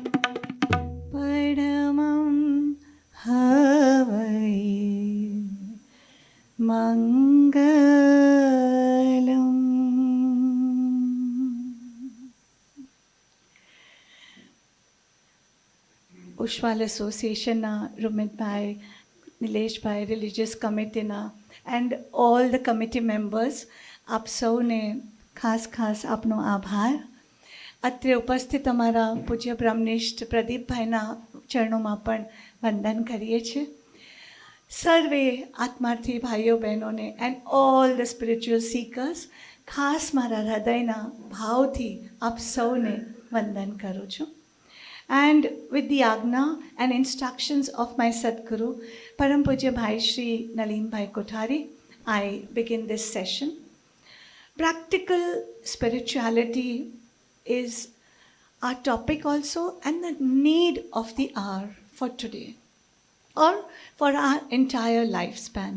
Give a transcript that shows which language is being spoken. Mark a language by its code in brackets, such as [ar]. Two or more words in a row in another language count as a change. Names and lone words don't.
[sa] Paramam Havai Mangalam. [gu] Ushwal Associationના રૂમિતભાઈ, નિલેશભાઈ, [en] religious committee and all the committee members, [gu] આપ સૌને ખાસ ખાસ આપનો આભાર. અત્રે ઉપસ્થિત અમારા પૂજ્ય બ્રહ્મનિષ્ઠ પ્રદીપભાઈના ચરણોમાં પણ વંદન કરીએ છીએ. સર્વે આત્માર્થી ભાઈઓ બહેનોને [en] and all the spiritual seekers, [gu] ખાસ મારા હૃદયના ભાવથી આપ સૌને વંદન કરું છું. [en] And with the Agna and instructions of my Sadguru, Param Pujya Bhai Shri Nalin Bhai Kothari, I begin this session. Practical spirituality is our topic also, and the need of the hour for today or for our entire lifespan.